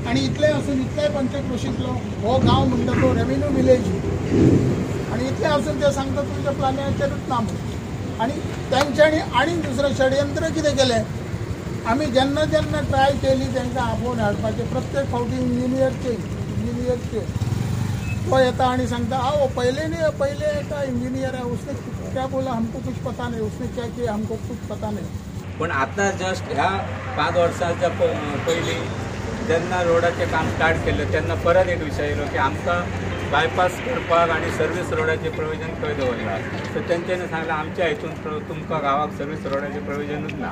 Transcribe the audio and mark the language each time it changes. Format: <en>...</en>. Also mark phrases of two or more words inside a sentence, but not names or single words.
<kok>आनी इतलें आसून इतलेय पंचक्रोशींतलो हो गांव म्हणटा तो</kok> <en>revenue village</en> <kok>आनी इतलें आसून ते सांगता तुमच्या प्लॅनाचेरूच ना म्हणून. आनी तेंच्यांनी आनी दुसरें षडयंत्र कितें केलें. आमी जेन्ना जेन्ना ट्राय केली तांकां आपोवन हाडपाचें, प्रत्येक फावटी इंजिनियरचे तो येता आनी सांगता</kok> <hi>आओ पहले एक इंजिनियर है, उसने क्या बोला हमको कुछ पता नहीं, उसने क्या किया हमको कुछ पता नहीं.</hi> <kok>पण आता जस्ट ह्या 5 वर्सांच्या पयलीं जेन्ना रोडाचें काम स्टार्ट केलें तेन्ना परत एक विशय येयलो की आमकां बायपास करपाक आनी</kok> <en>service road</en> <kok>प्रोविजन खंय दवरला. सो तेंच्यांनी सांगलें आमच्या हितून तुमकां गांवाक</kok> <en>service road provision</en> <kok>ना.</kok>